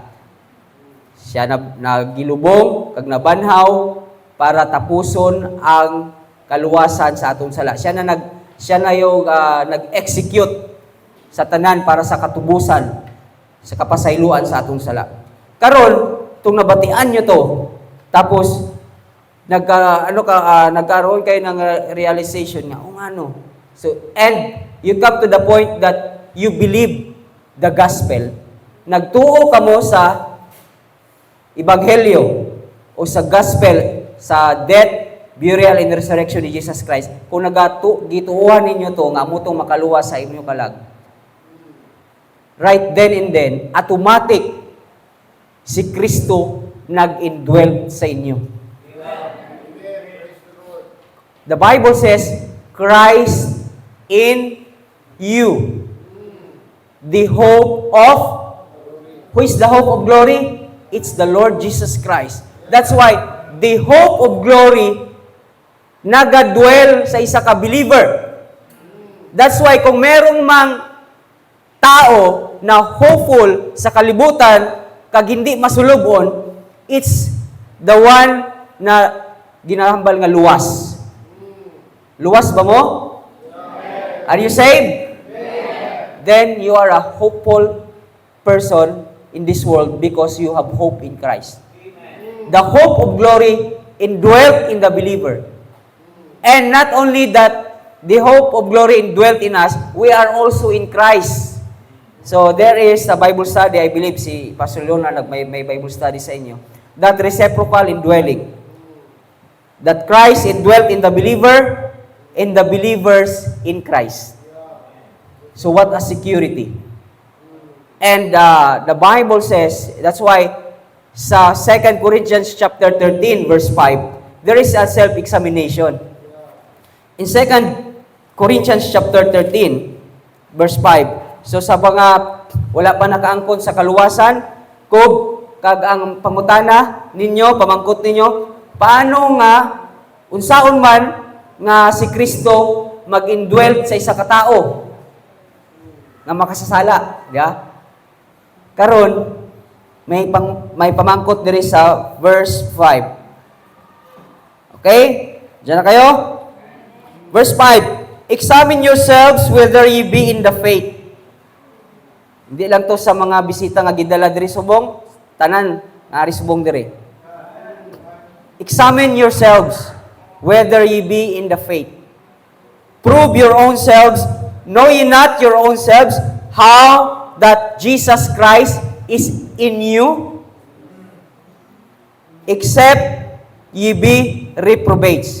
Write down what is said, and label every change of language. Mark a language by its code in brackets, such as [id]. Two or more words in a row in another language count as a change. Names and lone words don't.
[hil] Siya nagilubong kag nabanhaw para tapuson ang kaluwasan sa atong sala. Siya na yung nag-execute sa tanan para sa katubusan sa kapasayloan sa atong sala. Karon, tung nabatian nyo to, [tl] tapos nagkaroon kayo ng realization nga, ano. [en] So, and you come to the point that you believe the gospel. [hil] Nagtuo ka mo sa ebanghelyo o sa gospel, sa [en] death, burial, and resurrection [hil] ni Jesus Christ. Kung gituuhan ninyo to, nga mo itong makaluwa sa inyong kalag. [en] Right then and then, [hil] automatic, si Kristo nag-indwell sa inyo. [en] The Bible says, Christ in you. The hope of, who is the hope of glory? It's the Lord Jesus Christ. That's why, the hope of glory [hil] nagadwell sa isa ka believer. [en] That's why, [tl] kung merong mang tao na [hil] hopeful sa kalibutan, kag hindi masulubon, [en] it's the one [hil] na ginahambal nga luwas. Luwas ba mo? [en] Are you saved? Then you are a hopeful person in this world because you have hope in Christ. the hope of glory indwelt in the believer. And not only that, the hope of glory indwelt in us, we are also in Christ. So there is a Bible study, I believe [hil] si Pastor Leonard may Bible study sa inyo, [en] that reciprocal indwelling. That Christ indwelt in the believer, and the believers in Christ. So what a security. And the Bible says, that's why sa 2 Corinthians chapter 13 verse 5, there is a self-examination. In 2 Corinthians chapter 13 verse 5, [hil] so sa mga wala pa nakaangkon sa kaluwasan, kag ang pangutana ninyo, pamangkot ninyo, paano nga, unsaon man, nga si Kristo mag-indwell sa isa ka tao nga makasasala, diya? Karon may pamangkot diri sa verse 5. [tl] Okay? Diyan na kayo? [en] Verse 5, examine yourselves whether ye be in the faith. [hil] Hindi lang to sa mga bisita nga gidala diri subong, tanan nga ari subong diri. [en] Examine yourselves whether ye be in the faith. Prove your own selves, know ye not your own selves, how that Jesus Christ is in you, except ye be reprobates.